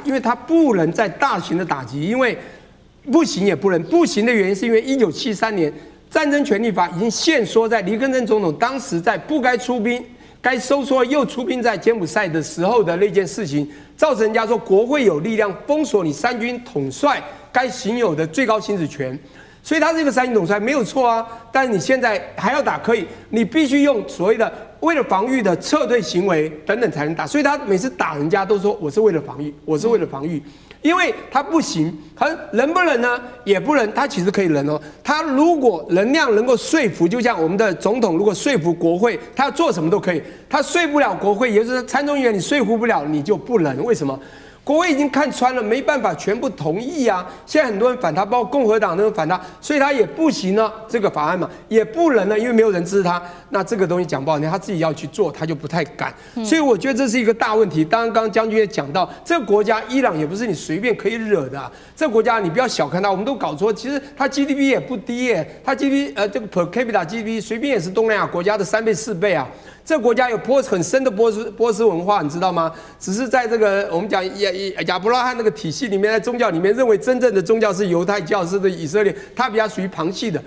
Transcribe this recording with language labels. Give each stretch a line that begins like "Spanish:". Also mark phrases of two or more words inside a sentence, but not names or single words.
Chinese: 因為他不能再大型的打擊，因為不行也不能，不行的原因是因為1973年戰爭權利法已經限縮在黎根森總統當時在不該出兵。該收縮又出兵在柬埔寨的時候的那件事情，造成人家說國會有力量封鎖你三軍統帥該行有的最高行使權，所以他這個三軍統帥沒有錯啊。但是你現在還要打可以，你必須用所謂的為了防禦的撤退行為等等才能打。所以他每次打人家都說我是為了防禦，我是為了防禦。因為他不行，他能不能呢？也不能，他其實可以能哦。他如果能量能夠說服，就像我們的總統如果說服國會，他要做什麼都可以。他說不了國會，也就是參眾議員你說服不了，你就不能。為什麼？國會已經看穿了，沒辦法全部同意啊。現在很多人反他，包括共和黨都反他，所以他也不行呢。這個法案嘛，也不能呢，因為沒有人支持他。那這個東西講不好聽，他自己要去做，他就不太敢。所以我覺得這是一個大問題。當然，剛剛將軍也講到，這個國家伊朗也不是你隨便可以惹的啊。這個國家你不要小看它，我們都搞錯。其實它 GDP 也不低耶，它 GDP 這個
English: per capita GDP
Chinese: 隨便也是東南亞國家的3倍4倍啊。這個國家有很深的波斯文化，你知道嗎？只是在這個我們講亞伯拉罕那個體系裡面，在宗教裡面認為真正的宗教是猶太教，是以色列，它比較屬於旁系的。